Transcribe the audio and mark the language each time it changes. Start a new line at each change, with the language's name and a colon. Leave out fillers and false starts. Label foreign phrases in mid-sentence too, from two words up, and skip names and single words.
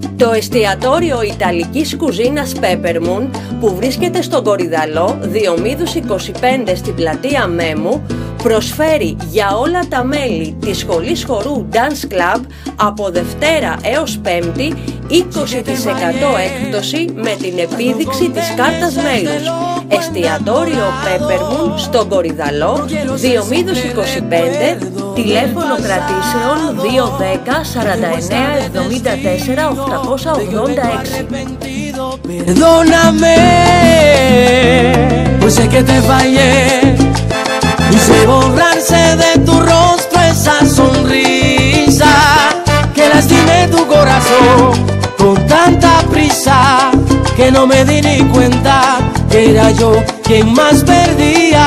Greek: Το εστιατόριο Ιταλικής κουζίνας Peppermoon, που βρίσκεται στον Κορυδαλό, Διομήδους 25 στην πλατεία Μέμου, προσφέρει για όλα τα μέλη της σχολής χορού Dance Club από Δευτέρα έως Πέμπτη 20% έκπτωση με την επίδειξη της κάρτας μέλους. Εστιατόριο Peppermoon στον Κορυδαλό, Διομήδους 25, τηλέφωνο κρατήσεων 210 49 74 886.
Spanish: Perdóname, pues sé que te fallé. Hice borrarse de tu rostro esa sonrisa que lastimé tu corazón con tanta prisa que no me di ni cuenta que era yo quien más perdía.